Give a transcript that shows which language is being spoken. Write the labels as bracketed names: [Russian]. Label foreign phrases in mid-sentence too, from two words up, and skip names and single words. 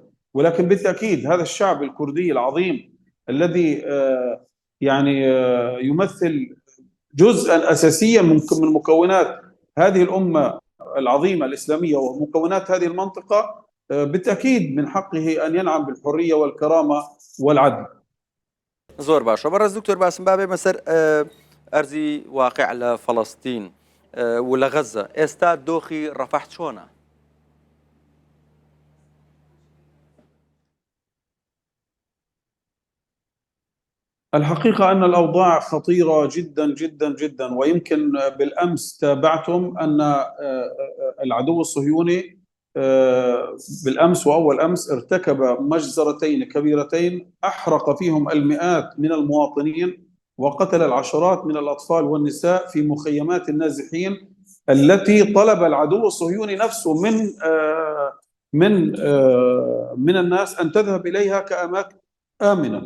[Arabic] ولكن بالتأكيد هذا الشعب الكردي العظيم الذي يمثل جزءا أساسيا من مكونات هذه الأمة العظيمة الإسلامية ومكونات هذه المنطقة، بالتأكيد من حقه أن ينعم بالحرية والكرامة والعدل. [Central Kurdish] زۆر باشە. بەڕێز دکتۆر باسم بابێ مەسەر ئەرزی واقع لە فەڵەستین و لە غەزە ئێستا دۆخی ڕەفەح چۆنە؟ [Arabic] الحقيقة أن الأوضاع خطيرة جدا جدا جدا، ويمكن بالأمس تابعتم أن العدو الصهيوني بالأمس وأول أمس ارتكب مجزرتين كبيرتين أحرق فيهم المئات من المواطنين وقتل العشرات من الأطفال والنساء في مخيمات النازحين التي طلب العدو الصهيوني نفسه من الناس أن تذهب إليها كأماكن آمنة.